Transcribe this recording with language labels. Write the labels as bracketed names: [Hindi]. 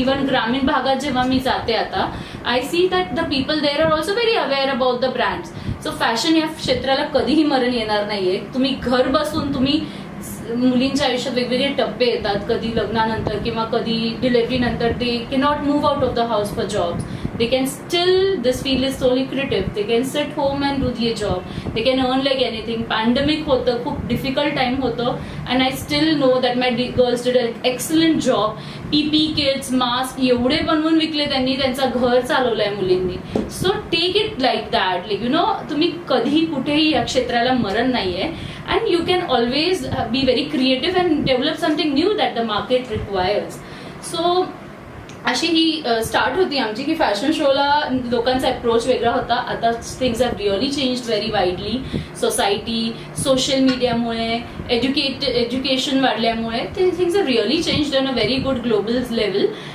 [English] even [Marathi] ग्रामीण भागात जेव्हा मी जाते आता, [English] I see that the people there are also very aware about the brands. [Marathi] So fashion या क्षेत्राला कधीही मरण येणार नाहीये. तुम्ही घर बसून तुम्ही मुलींच्या आयुष्यात वेगवेगळे टप्पे येतात, कधी लग्नानंतर किंवा कधी डिलिव्हरी नंतर ते [English] Cannot move out of the house for jobs. They can still, this field is so lucrative. They can sit home and do their job. They can earn like anything. Pandemic होतं, खूप difficult time होतं, and I still know that my girls did an excellent job. [Marathi] PP kits, mask एवढे बनवून विकले त्यांनी, त्यांचं घर चालवलंय मुलींनी. [English] So take it like that. Like, you know, [Marathi] तुम्ही कधी कुठेही या क्षेत्राला मरण नाहीये, [English] and you can always be very creative and develop something new that the market requires. [Marathi] So अशी ही स्टार्ट होती आमची की फॅशन शोला लोकांचा अप्रोच वेगळा होता. [English] आता things have really changed very widely. [Marathi] Society, social मीडियामुळे, एज्युकेशन वाढल्यामुळे [English] Things have really changed on a very good global level.